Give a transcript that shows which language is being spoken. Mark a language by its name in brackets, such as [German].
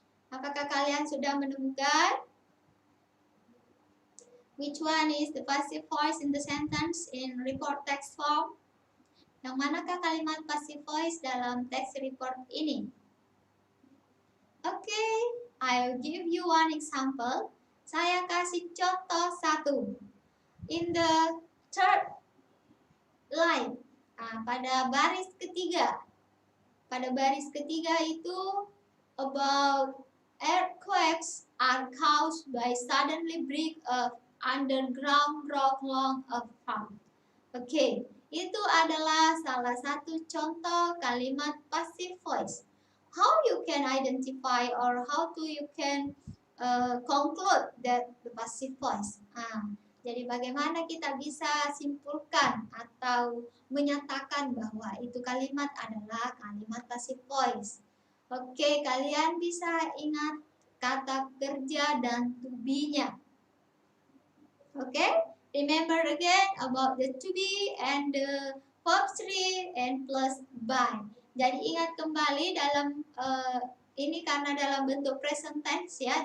[Indonesian] Apakah kalian sudah menemukan? [English] Which one is the passive voice in the sentence in report text form? [Indonesian] Yang manakah kalimat passive voice dalam text report ini? [English] Oke, I'll give you one example. [Indonesian] Saya kasih contoh satu. [English] In the third line, [Indonesian] pada baris ketiga. Pada baris ketiga itu [English] about earthquakes are caused by suddenly break of underground rock long of farm. [Indonesian] Oke, itu adalah salah satu contoh kalimat passive voice. [English] How you can identify or how to you can conclude that the passive voice. [Indonesian] Jadi bagaimana kita bisa simpulkan atau menyatakan bahwa itu kalimat adalah kalimat passive voice. Oke, kalian bisa ingat kata kerja dan to be-nya. [English] Oke, remember again about the to be and the verb 3 and plus by. [Indonesian] Jadi ingat kembali dalam ini karena dalam bentuk present tense ya.